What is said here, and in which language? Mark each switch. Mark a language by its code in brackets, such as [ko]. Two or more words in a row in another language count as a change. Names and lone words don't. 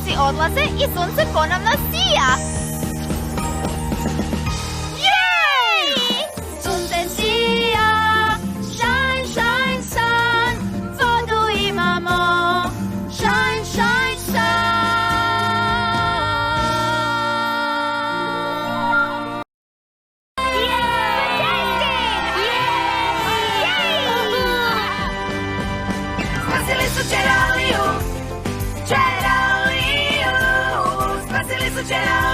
[hr] odlaze i sunce ponovno sija. Jej! Sunce sija, [en] shine, shine, sun, [hr] vodu imamo, [en] shine, shine, sun. [hr] Spasili su čeraliju, čeraliju, spasili su čeraliju.